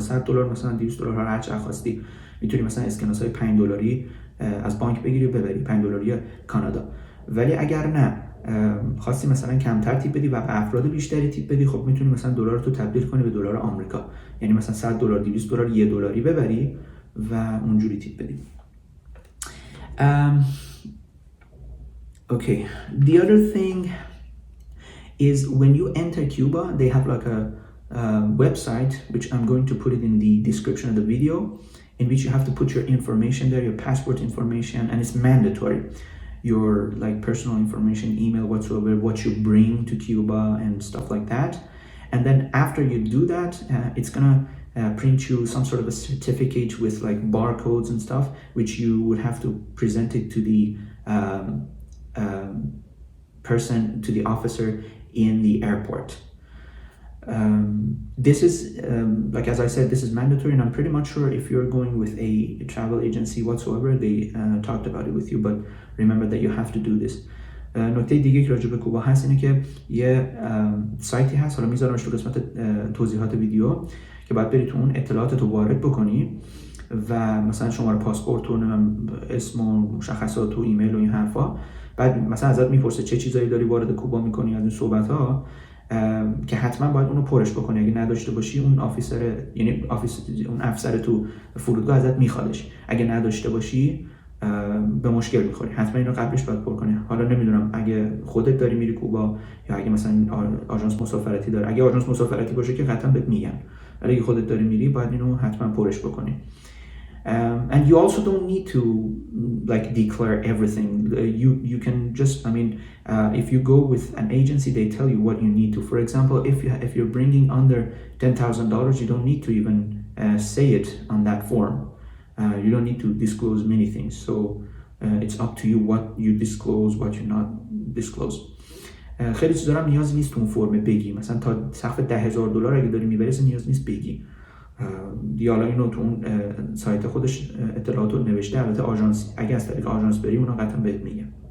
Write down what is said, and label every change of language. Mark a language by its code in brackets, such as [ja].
[fa] $100 مثلا $200 هر چقدر خواستی میتونی مثلا اسکناسای $5 از بانک بگیری و ببری، $5 کانادا. ولی اگر نه خواستی مثلا کمتر تیپ بدی و به افراد بیشتری تیپ بدی، خب میتونی مثلا دلار تو تبدیل کنی به دلار آمریکا، یعنی مثلا $100 $200 $1 ببری و اونجوری تیپ بدی. [en] Okay, the other thing is when you enter Cuba, they have like website, which I'm going to put it in the description of the video, in which you have to put your information there, your passport information, and it's mandatory. Your like personal information, email, whatsoever, what you bring to Cuba and stuff like that. And then after you do that, it's gonna print you some sort of a certificate with like barcodes and stuff, which you would have to present it to the person, to the officer in the airport. This is like as I said, this is mandatory, and I'm pretty much sure if you're going with a travel agency whatsoever, they talked about it with you, but remember that you have to do this. [fa] نکته دیگه که راجع به کوبا هست اینه که یه سایتی هست، حالا میذارمش تو قسمت توضیحات ویدیو، که باید بری تو اون اطلاعاتت رو وارد بکنی و مثلا شماره پاسپورت و اسم و مشخصات و ایمیل و این حرفا، بعد مثلا ازت میپرسه چه چیزایی داری وارد کوبا میکنی، از این صحبت ها، که حتما باید اونو پرش بکنی. اگه نداشته باشی اون اون افسر تو فرودگاه ازت میخوادش، اگه نداشته باشی به مشکل میخوری. حتما اینو قبلش باید پر کنی. حالا نمیدونم اگه خودت داری میری کوبا یا اگه مثلا آژانس مسافرتی داره. اگه آژانس مسافرتی باشه که قطعا بهت میگن، ولی اگه خودت داری میری باید اینو حتما پرش بکنی. [en] And you also don't need to like declare everything. You can just, I mean, if you go with an agency, they tell you what you need to. For example, if you're bringing under $10,000, you don't need to even say it on that form. You don't need to disclose many things. So it's up to you what you disclose, what you not disclose. [fa] خیلی چیزا هم نیاز نیست تو اون فرم بگی. مثلا تا سقف $10,000 اگه داری میبری نیاز نیست بگی. دیالا اینو تو اون سایت خودش اطلاعات رو نوشته. البته آژانس، اگه از طریق آژانس بری اونا قطعا بهت میگن.